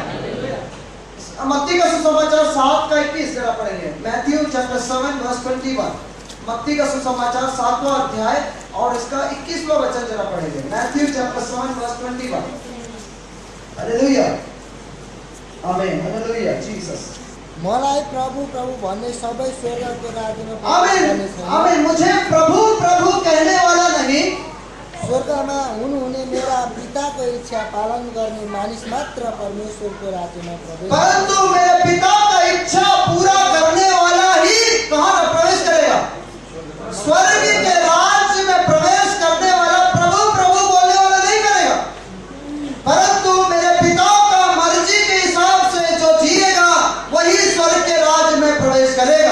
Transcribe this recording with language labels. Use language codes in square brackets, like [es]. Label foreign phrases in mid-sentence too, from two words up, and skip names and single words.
[hi] मत्ती का सुसमाचार 7:21 जरा पढ़ेंगे। [en] Matthew chapter 7 verse 21. [hi] मत्ती का सुसमाचार 7वां अध्याय और इसका 21वां वचन जरा पढ़ेंगे। [en] Matthew chapter 7 verse 21. Hallelujah. आमेन। हालेलुया। जीसस। [ne] मलाई प्रभु प्रभु भन्ने सबै स्वर्गको राज्यमा आमेन। आमेन। [hi] मुझे प्रभु प्रभु कहने वाला नहीं, [ne] स्वर्गमा हुनुहुने मेरा पिताको इच्छा पालन गर्ने मानिस मात्र परमेश्वरको राज्यमा प्रवेश, [hi] परंतु मेरे पिता का इच्छा पूरा करने वाला ही कहां प्रवेश करेगा? स्वर्ग के राज्य में प्रवेश करने वाला प्रभु प्रभु बोलने वाला नहीं करेगा, परंतु मेरे पिता का मर्जी के हिसाब से जो जिएगा वही स्वर्ग के राज्य में प्रवेश करेगा।